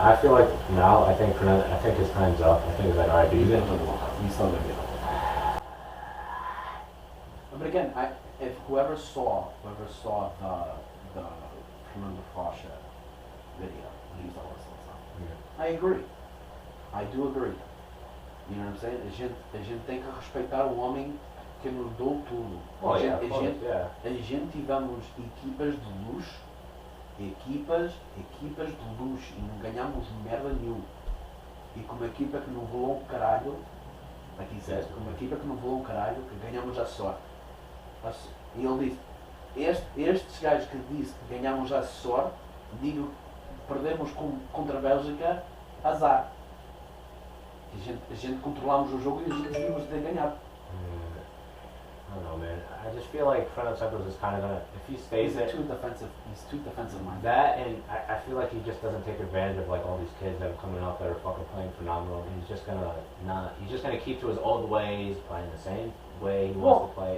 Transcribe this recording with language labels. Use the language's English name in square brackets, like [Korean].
[English] I feel like now, I think his time's up. I think it's like, alright, dude. He's gonna play the World Cup. He's still gonna get it. But again, if whoever saw the Fernando Rocha video, he was the worst of the time. I agree. I do agree. You know what I'm saying? [Portuguese] A gente tem que respeitar o homem que nos deu tudo. A gente tivemos equipas de luxo. Equipas de luxo e não ganhamos merda nenhuma. E com uma equipa que não voou um caralho, com uma equipa que não voou um caralho, que ganhamos a sorte. E ele disse, estes gajos que disse que ganhamos a sorte, digo, perdemos contra a Bélgica, azar. A gente controlamos o jogo e a gente devíamos ter ganhado. [English] I don't know, man. I just feel like Fernando Santos is kind of gonna, if he stays there. He's too defensive minded. That, and I feel like he just doesn't take advantage of all these kids that are coming up that are fucking playing phenomenal. He's just gonna keep to his old ways, playing the same way he wants to play.